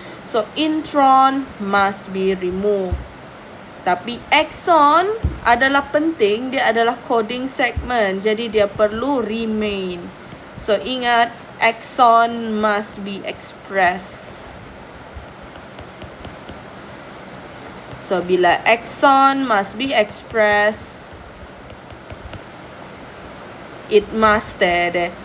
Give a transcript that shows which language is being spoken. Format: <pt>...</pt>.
<en>So, intron must be removed.</en> <ms>Tapi, exon adalah penting. Dia adalah coding segment. Jadi, dia perlu remain.</ms> <en>So, ingat, exon must be expressed. So, bila exon must be expressed, it must stay there.</en>